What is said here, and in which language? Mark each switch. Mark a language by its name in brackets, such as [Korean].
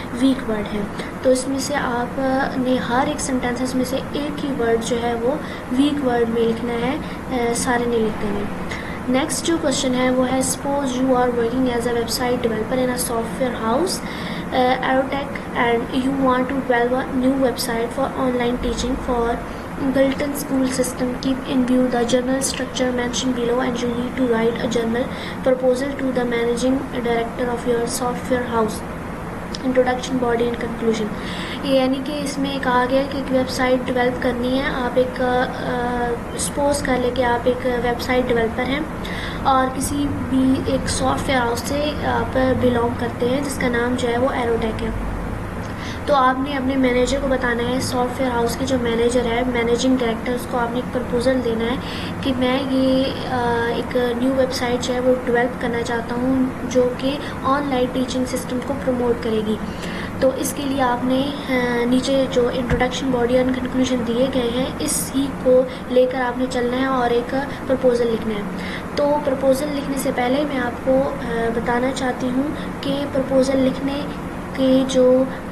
[Urdu] weak word ہے۔ تو اس میں سے آپ نے ہر ایک سینٹینسز میں سے ایک ہی ورڈ جو ہے وہ weak word میں لکھنا ہے، سارے نہیں لکھتے ہیں۔ نیکسٹ جو کوشچن ہے وہ ہے [English] Suppose you are working as a website developer in a software house Aerotech and you want to develop a new website for online teaching for Galton school system. Keep in view the general structure mentioned below and you need to write a general proposal to the managing director of your software house. Introduction, body and conclusion. [Urdu] یعنی کہ اس میں ایک آ گیا کہ ایک web site develop کرنی ہے، آپ ایک سپوز کر لیں کہ آپ ایک ویب سائٹ ڈیولپر ہیں اور کسی بھی ایک سافٹ ویئر ہاؤس سے آپ بلانگ کرتے ہیں جس کا نام جو ہے وہ ایروٹیک ہے۔ تو آپ نے اپنے مینیجر کو بتانا ہے، سافٹ ویئر ہاؤس کے جو مینیجر ہے، مینیجنگ ڈائریکٹر، اس کو آپ نے ایک پرپوزل دینا ہے کہ میں یہ ایک نیو ویب سائٹ جو ہے وہ ڈیولپ کرنا چاہتا ہوں جو کہ آن لائن ٹیچنگ سسٹم کو پروموٹ کرے گی۔ تو اس کے لیے آپ نے نیچے جو انٹروڈکشن، باڈی اور کنکلوژن دیے گئے ہیں اس ہی کو لے کر آپ نے چلنا ہے اور ایک پرپوزل لکھنا ہے۔ تو پرپوزل لکھنے سے پہلے میں آپ کو بتانا چاہتی ہوں کہ پرپوزل لکھنے کہ جو